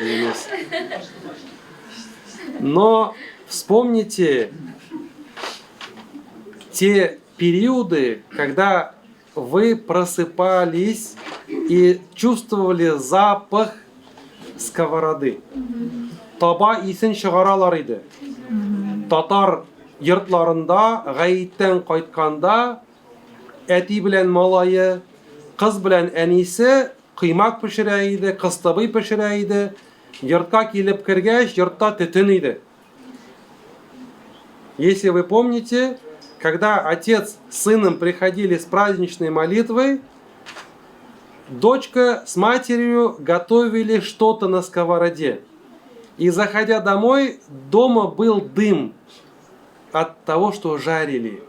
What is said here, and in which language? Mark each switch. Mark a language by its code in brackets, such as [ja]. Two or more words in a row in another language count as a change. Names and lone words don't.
[ru] Но вспомните те периоды, когда вы просыпались и чувствовали запах сковороды. [tt] Таба исен чыгаралар иде. Татар йортларында гаиттән кайтканда әти белән малае, кыз белән әнисе кыймак пешерә иде, кыстыбый пешерә иде. Йортка килеп кергәч, йортта төтен иде. [ru] Если вы помните, когда отец с сыном приходили с праздничной молитвой, дочка с матерью готовили что-то на сковороде. И заходя домой, дома был дым от того, что жарили.